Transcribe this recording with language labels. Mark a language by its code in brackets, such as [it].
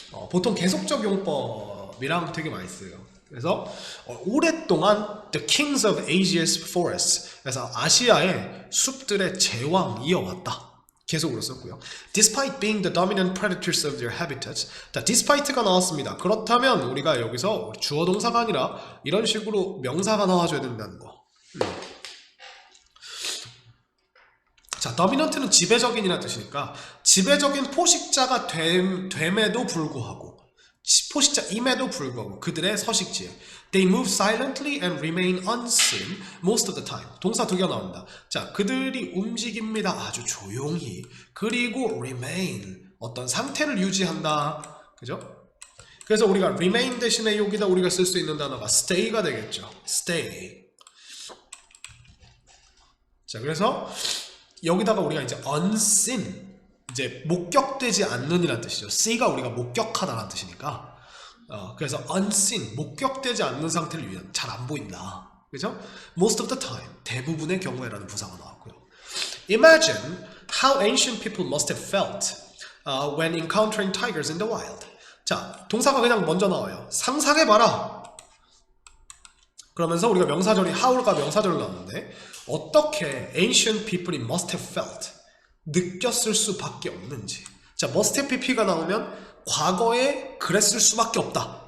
[ko] 보통 계속적 용법이랑 되게 많이 써요. 그래서 오랫동안 [en] the kings of Asia's forests. [ko] 그래서 아시아의 숲들의 제왕 이어왔다. 계속으로 썼고요. [en] Despite being the dominant predators of their habitats. [ko] 자, despite가 나왔습니다. 그렇다면 우리가 여기서 주어 동사가 아니라 이런 식으로 명사가 나와줘야 된다는 거. 자, dominant는 지배적인이라는 뜻이니까 지배적인 포식자가 됨에도 불구하고, 포식자임에도 불구하고 그들의 서식지에 [en] They move silently and remain unseen most of the time. [ko] 동사 두 개가 나옵니다. 자, 그들이 움직입니다. 아주 조용히. 그리고 remain, 어떤 상태를 유지한다. 그죠? 그래서 우리가 remain 대신에 여기다 우리가 쓸 수 있는 단어가 stay가 되겠죠. stay. 자, 그래서 여기다가 우리가 이제 unseen, 이제 목격되지 않는 이라는 뜻이죠. see가 우리가 목격하다라는 뜻이니까 그래서 unseen, 목격되지 않는 상태를 위한, 잘 안 보인다. 그죠? [en] most of the time, [ko] 대부분의 경우에라는 부사가 나왔고요. [en] Imagine how ancient people must have felt when encountering tigers in the wild. [ko] 자, 동사가 그냥 먼저 나와요. 상상해봐라. 그러면서 우리가 명사절이 how가 명사절로 나오는데 어떻게 [en] ancient people [ko] 이 [en] must have felt, [ko] 느꼈을 수밖에 없는지. 자, [en] must have pp [ko] 가 나오면 과거에 그랬을 수밖에 없다.